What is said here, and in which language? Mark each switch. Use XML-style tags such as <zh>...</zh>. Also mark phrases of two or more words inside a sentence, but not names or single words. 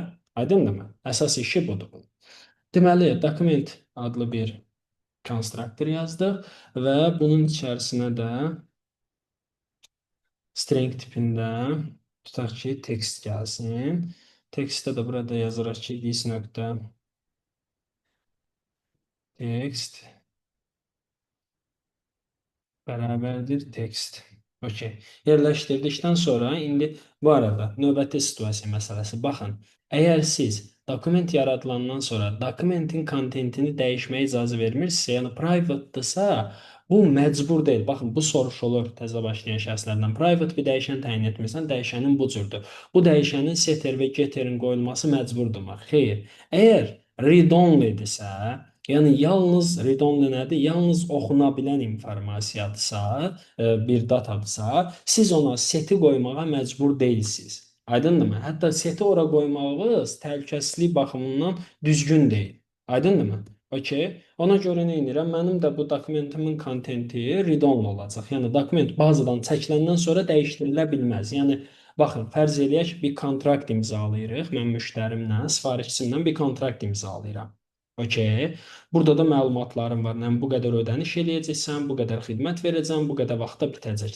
<az>Aydındırmı? Əsas işi budur. Deməli, dokument adlı bir konstruktor yazdıq və bunun içərisinə də string tipində tutaq ki, text gəlsin. Textdə də burada yazırıq ki, this.text bərabərdir text. Okey. Yerləşdirdikdən sonra indi bu arada növbəti situasiya məsələsi. Baxın, əgər siz dokument yaradılandan sonra dokumentin kontentini dəyişməyə icazə vermirsə, yəni private-dırsa, bu məcbur deyil. Baxın, bu soruşulur təzə başlayan şəxslərdən. Private bir dəyişən təyin etmirsən, dəyişənin bu cürdür. Bu dəyişənin setter və getterin qoyulması məcburdurmu? Xeyr. Əgər read-only-dirsə, yəni yalnız read-only nədir? Yalnız oxuna bilən informasiyadırsa, bir datadırsa, siz ona seti qoymağa məcbur deyilsiniz. Aydındırmı? Hətta seti ora qoymağınız təhlükəsizlik baxımından düzgün deyil. Aydındırmı? Okey. Ona görə nə edirəm? Mənim də bu dokumentimin kontenti read-only olacaq. Yəni dokument bazadan çəkiləndən sonra dəyişdirilə bilməz. Yəni baxın, fərz eləyək ki, bir kontrakt imzalayırıq. Mən müştərimlə, sifarişçimlə bir kontrakt imzalayıram. Okey. Burada da məlumatlarım var. Yəni bu qədər ödəniş eləyəcəksən, bu qədər xidmət verəcəm, bu qədər vaxtda bitəcək.</az>